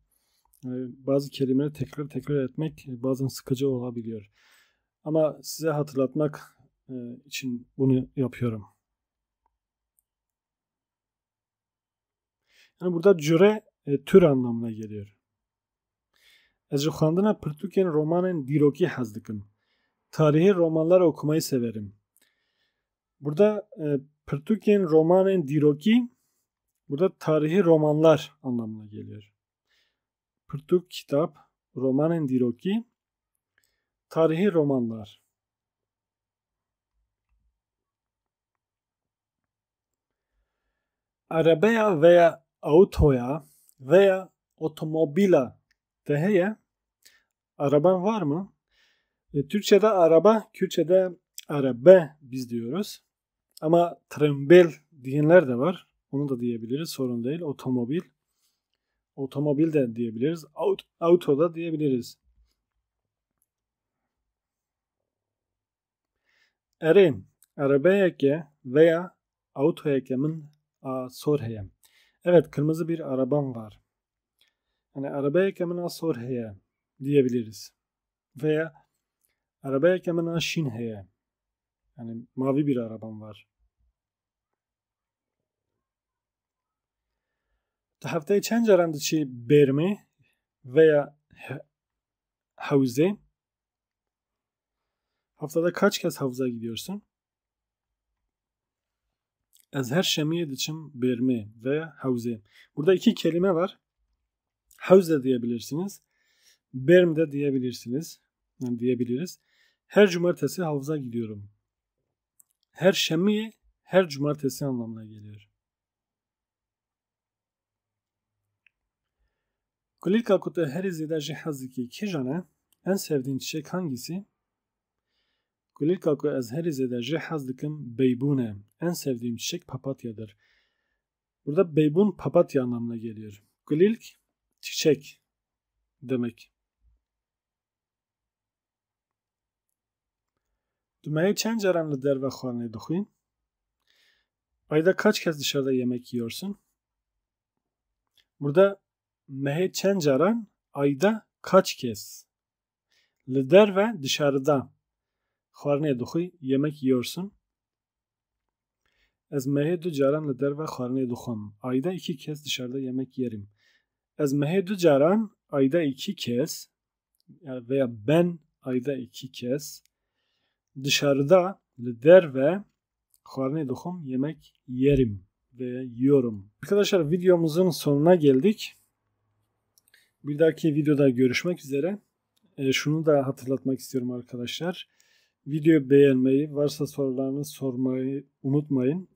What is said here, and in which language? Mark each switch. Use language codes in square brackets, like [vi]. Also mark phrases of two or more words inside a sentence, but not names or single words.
[tr] Bazı kelimeleri tekrar etmek bazen sıkıcı olabiliyor. Ama size hatırlatmak için bunu yapıyorum. Yani burada cüre tür anlamına geliyor. [ku] Ez ji xwendina pirtûkên romanên dîrokî hez dikim. [tr] Tarihi romanlar okumayı severim. Burada [ku] pirtûkên romanên dîrokî [tr] burada tarihi romanlar anlamına geliyor. Pirtûk kitap, [ku] romanên dîrokî, [tr] tarihi romanlar. [ku] Arabaya veya autoya veya otomobila de heye. [tr] Araban var mı? Türkçe'de araba, Kürtçe'de arabe biz diyoruz. Ama trembel diyenler de var. Onu da diyebiliriz. Sorun değil. Otomobil. Otomobil de diyebiliriz. Auto da diyebiliriz. [ku] Erê arabeyeke veya autoyeke min a sor heye. [tr] Evet, kırmızı bir arabam var. Yani [ku] arabeyeke min a sor heye [tr] diyebiliriz. [ku] Veya arabeyeke min a şin heye. [tr] Yani mavi bir arabam var. [ku] Haftaya çend caran diçî bêrmê [tr] veya havuze? Haftada kaç kez havuza gidiyorsun? [ku] Ez her şemiye diçim bêrmê [tr] veya havuze. Burada iki kelime var. Havuz da diyebilirsiniz. Bêrm de diyebilirsiniz. Yani diyebiliriz. Her cumartesi havuza gidiyorum. [ku] Her şemiye [tr] her cumartesi anlamına geliyor. [ku] Kulilka kutu her izlede jî hez dikî kîjan e? [tr] En sevdiğin çiçek hangisi? [ku] Gulilka ku ez herî zêde jî hez dikim beybûne. [tr] En sevdiğim çiçek papatyadır. Burada beybun papatya anlamına geliyor. Gulilk çiçek demek. [ku] Tu mehê çend caran li derve xwarinê dixwîn? [tr] Ayda kaç kez dışarıda yemek yiyorsun? Burada [ku] mehê çend caran [tr] ayda kaç kez? [ku] Li derve dışarıda xwarinê dixwî [tr] yemek yiyorsun. [ku] Ez mehê du caran li derve xwarinê dixwim. [tr] Ayda 2 kez dışarıda yemek yerim. [ku] Ez mehê du caran [tr] ayda 2 kez veya ben ayda 2 kez dışarıda [ku] li derve xwarinê dixwim [tr] yemek yerim ve yiyorum. Arkadaşlar videomuzun sonuna geldik. Bir dahaki videoda görüşmek üzere. Şunu da hatırlatmak istiyorum arkadaşlar. Videoyu beğenmeyi, varsa sorularınızı sormayı unutmayın.